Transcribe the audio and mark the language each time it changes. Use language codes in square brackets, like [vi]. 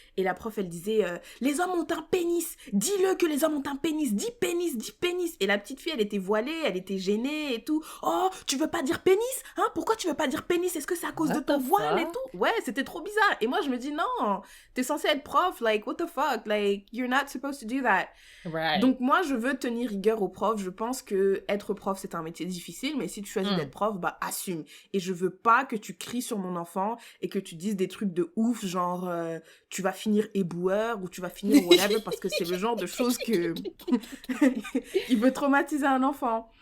[fr] Et la prof, elle disait « Les hommes ont un pénis. Dis-le que les hommes ont un pénis. Dis pénis, dis pénis. » Et la petite fille, elle était voilée, elle était gênée et tout. « Oh, tu veux pas dire pénis? Hein? Pourquoi tu veux pas dire pénis? Est-ce que c'est à cause de ton voile et tout? » Ouais, c'était trop bizarre. Et moi, je me dis « Non, t'es censée être prof. [en] Like, what the fuck? Like, you're not supposed to do that. » Right. [fr] Donc, moi, je veux tenir rigueur aux profs. Je pense que être prof, c'est un métier difficile. Mais si tu choisis d'être prof, bah, assume. Et je veux pas que tu cries sur mon enfant et que tu dises des trucs de ouf, genre tu vas finir éboueur ou tu vas finir whatever, parce que c'est le genre de choses que il veut traumatiser un enfant.